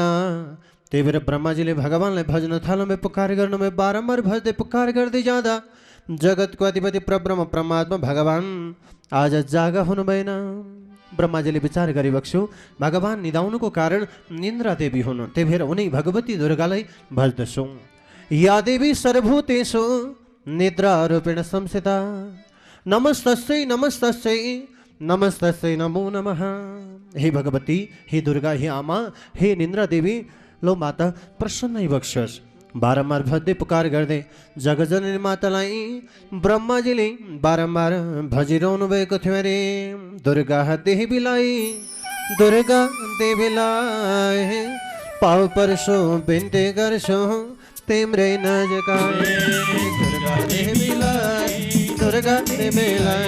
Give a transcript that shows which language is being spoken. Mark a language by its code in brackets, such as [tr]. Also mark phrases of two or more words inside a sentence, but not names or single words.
[ne] त्यही भएर ब्रह्माजीले भगवानलाई भजन थाल्नुभयो, पुकार गर्नुभयो। बारम्बार भज्दै पुकार गर्दै जाँदा जगतको अधिपति परब्रह्म परमात्मा भगवान आज जागा हुनु भएन। ब्रह्माजीले विचार गरिबक्छु, भगवान निदाउनुको कारण निन्द्रा देवी हुनु, त्यही भएर उनी भगवती दुर्गालाई भज्दछौ। [sa] या देवी सर्वभूतेषु निद्रा रूपेण संस्थिता, नमस्तस्यै नमस्तस्यै नमस्तस्यै नमो नमः। [ne] हे भगवती, हे दुर्गा, हे आमा, हे निन्द्रा देवी, लो माता प्रसन्न बक्सोस्। बारम्बार भज्दै पुकार गर्दै जगजननी मातालाई ब्रह्माजीले बारम्बार भजिरहनु भएको थियो। अरे दुर्गा देवीलाई दुर्गा देवीलाई पाव परसो बिन्ती गर्छु तिम्रै नजिकै दुर्गा देवीलाई